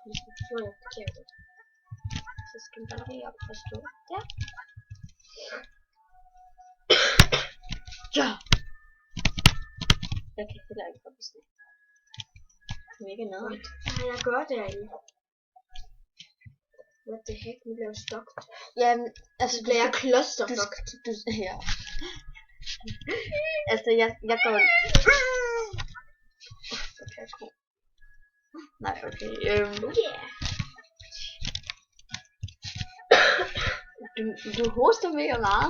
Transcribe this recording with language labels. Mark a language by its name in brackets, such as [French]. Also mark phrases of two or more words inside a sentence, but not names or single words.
[Danish] Nå, det kan jeg godt. Så skal man bare lige op og stå der. Ja! Jeg kan heller ikke hoppe sådan. Mega noget. Hvad har jeg gjort derinde? [English] What the heck? [Danish] Nu bliver jeg stukket. Jamen, altså, Så bliver jeg klosterfuck. Ja. Altså, jeg går... Okay, nej, okay. [English] Yeah. [Danish] Du hoster mega meget.